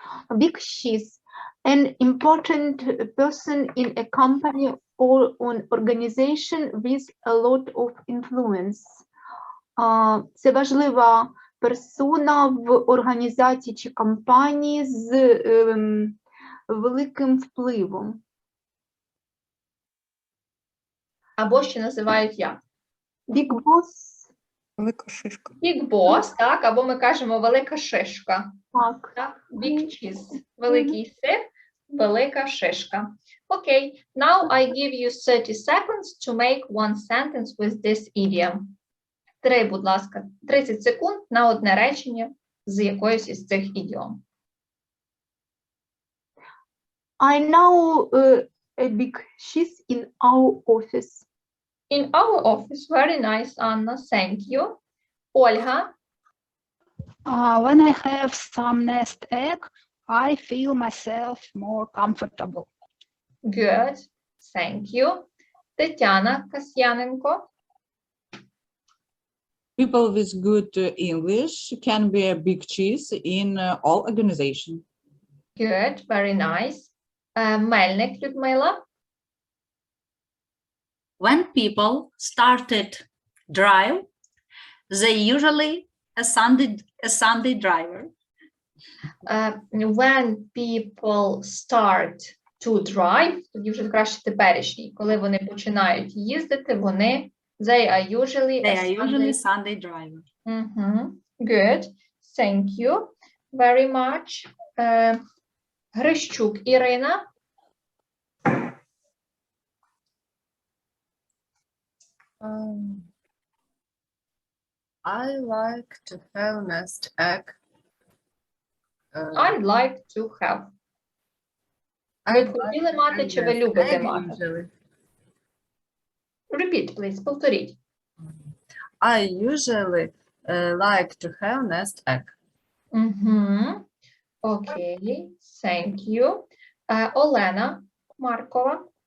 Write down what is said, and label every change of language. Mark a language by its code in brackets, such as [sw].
[en] Big cheese, an important person in a company or an organization with a lot of influence. [uk] Це важлива персона в організації чи компанії з великим впливом. Або ще називають як? [en] Big boss. [uk] Велика шишка. Big boss, так, або ми кажемо велика шишка. Так. Big cheese. Великий сир, велика шишка. [en] Окей, now I give you 30 seconds to make one sentence with this idiom. [uk] 30 секунд на одне речення з якоюсь із цих ідіом. [en] I know a big cheese in our office. In our office. Very nice, Anna. Thank you. Olga. When I have some nest egg, I feel myself more comfortable. Good. Thank you. Тетяна Касьяненко. People with good English can be a big cheese in all organizations. Good. Very nice. Мельник Людмила. When people started drive, they usually a Sunday driver. When people start to drive, [uk] тоді вже краще теперішній. Коли вони починають їздити, вони [en] they are usually Sunday driver. Good. Thank you very much. [uk] Грищук Ірина. [en] I like to have nest egg. I'd like to have. [uk] Ви хотіли мати, чи ви любите мати? [en] Repeat, please, [uk] повторіть. [en] I usually like to have nest egg. Okay, thank you. Олена Маркова.